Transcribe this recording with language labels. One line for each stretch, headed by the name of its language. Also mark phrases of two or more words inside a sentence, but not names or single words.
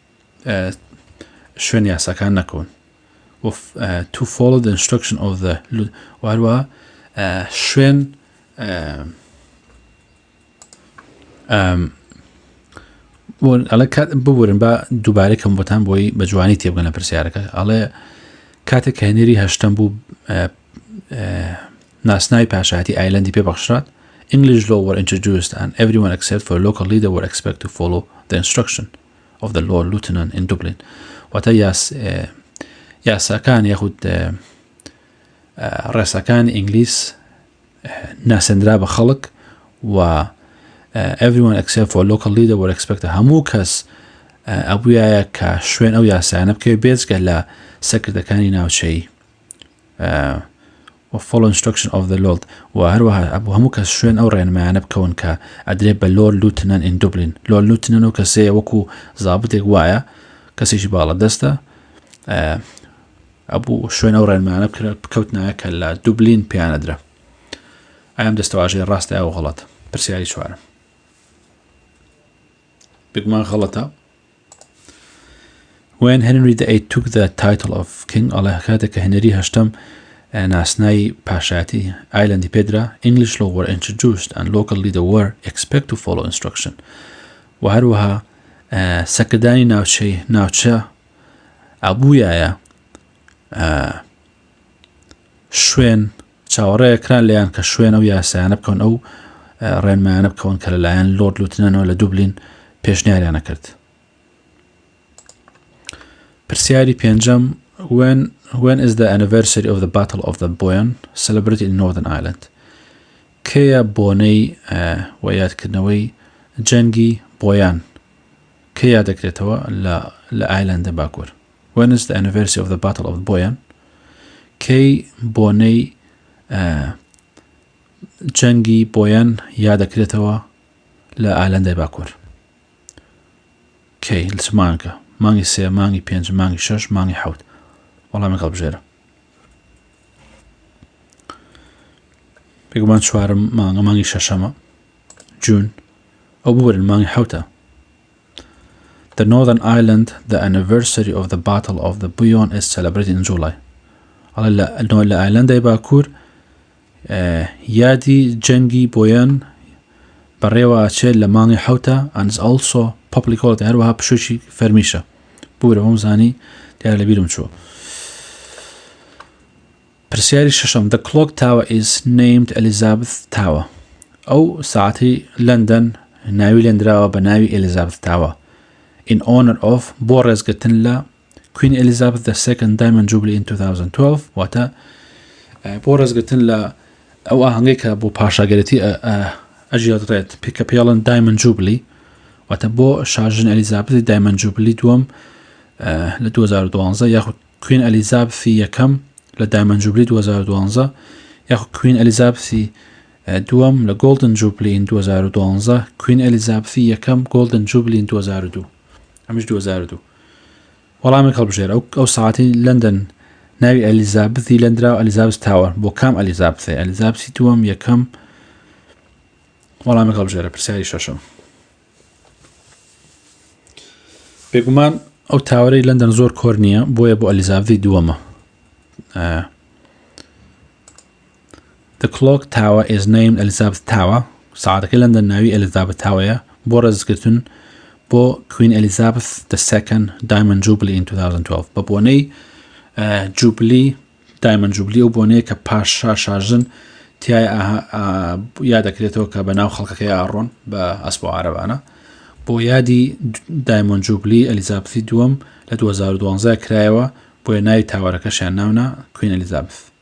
Central Kurdish: شوێن یاساکان نەکەون
English: to follow the instruction of the
Central Kurdish: وهروە شوێن ئەڵێ ببورن بە دووبارەی کەم بۆتان بۆی بە جوانی تێبگەن لە پرسیارەکە ئەڵێ کاتێک کە هێنێری هەشتەم بوو ناسناوی پاشایەتی ئایلەندی پێبەخشرات
English: English law were introduced and everyone except for a local leader were expected to follow the instruction of the Lord Lieutenant in Dublin.
Central Kurdish: واتە یاساکان یاخود ڕێساکانی ئینگلیس ناسەندرا بە خەڵک و
English: everyone except for a local leader were expected
Central Kurdish: هەموو کەس ئەبووایە کە شوێن ئەو یاسایانە بکەوێت بێجگە لە سەرکردەکانی ناوچەیی
English: follow instruction of the Lord
Central Kurdish: و هەروەها ئەبوو هەموو کەس شوێن ئەو ڕێنمایانە بکەون کە ئەدرێت بە
English: Lord Lieutenant in Dublin. Lord Lieutenant
Central Kurdish: و کەسەیە وەکو زابتێک وایە کەسێکی باڵە دەستە ئەبوو شوێن ئەو ڕێنمایانە بکەوتنایە کە لە دوبلین پێیانەدرا. ئەم دەستەواژەی ڕاستە ئەو غەڵەت. پرسیاری چوارم بگومان غەڵەتە.
English: When Henry VIII took the title of king
Central Kurdish: ئەڵێ کاتێک کە هێنری هەشتەم ناسنای پاشایەتی ئایلەندی پێدرا
English: English law were introduced and local leader were expected to follow instruction
Central Kurdish: و هەروەها سەرکردانی ناوچە ئەبووایە شوێن چاوەڕێیەکران لەیان کە شوێن ئەو یاسایانە بکەون ئەو ڕێنمایانە بکەون کە لەلایەن لۆرد لوتنەنەوە لە دوبلین پێشنیاریانە کرد. پرسیاری پێنجەم
English: when is the anniversary of the Battle of the Boyne celebrated in Northern Ireland?
Central Kurdish: کێیە بۆنەی و یادکردنەوەی جەنگی بۆیان کێ یادەکرێتەوە لە ئایلەندە باکوور؟
English: When is the anniversary of the Battle of the Boyne?
Central Kurdish: کەی بۆنەی جەنگی بۆیان یادەکرێتەوە لە ئایلەندەی باکوور؟ کەی لە چ مانگە؟ مانگی 3 مانگی 5 مانگی 6 مانگی 7 وەڵامی هەڵبژێرە. بێگومان چوارم مانگی شەشەمە جون ئەو بوەرن مانگی 7.
English: The Northern Ireland, the anniversary of the Battle of the Boyne is celebrated in July.
Central Kurdish: ئەڵێ لە ئایلەندەی باکوور یادی جەنگی بۆیان بەڕێوە ئاچێت لە مانگی 7
English: and is also public holiday
Central Kurdish: هەروەها پشوشی فەرمیشە. بورە بۆم زانی دیارە لە بیرم چووە. پرسیاری شەشەم
English: The clock tower is named Elizabeth Tower.
Central Kurdish: ئەو ساعەتی لەندەن ناوی لێنراوە بە ناوی
English: Elizabeth Tower in honor of
Central Kurdish: بۆ ڕێزگرتن لە
English: Queen Elizabeth II Diamond Jubilee in 2012
Central Kurdish: واتە بۆ ڕێزگرتن لە ئەو ئاهەنگەی کە بۆ پاشاگەرێتی ئەژێڕێت کە پێڵن Diamond Jubilee واتە بۆ شاژن ئەلیزابەتی Diamond Jubilee دووەم لە 2012 یاخود Queen Elizabeth یەکەم لە Diamond Jubilee 2012 یاخود Queen Elizabeth دووەم لە Golden Jubilee in 2012 Queen Elizabeth یەکەم Golden Jubilee in 2002 ئەمیش 2002 وەڵامی هەڵبژێرە ئەو ساعەتی لەندەن ناوی ئەلیزابەتی لەندراوە ئەلیزابەت تاوەر بۆ کام ئەلیزابەتێ ئەلیزابەتی دووەم یەکەم وەڵامی هەڵبژێرە. پرسیاری شەشەم بێگومان ئەو تاوەرەی لەندەن زۆر کۆر نییە بۆیە بۆ ئەلیزابەتی دووەمە.
English: The clock tower is named Elizabeth Tower.
Central Kurdish: ساعتەکەی لەندەن ناوی ئەلیزابەت تاوەیە بۆ ڕێزگرتن بۆ Queen Elizabeth II Diamond Jubilee in 2012 بە بۆنەی جوبلی Diamond Jubilee ئەو بۆنەیە کە پاشا شاژن تیای یادەکرێتەوە کە بە ناو خەڵکەکەی ئاڕۆن بە ئەسپ و عارەبانە بۆ یادی Diamond Jubilee ئەلیزابەتی دووەم لە 2012 کرایەوە بۆیە ناوی تاوەرەکەشیان ناونە Queen Elizabeth.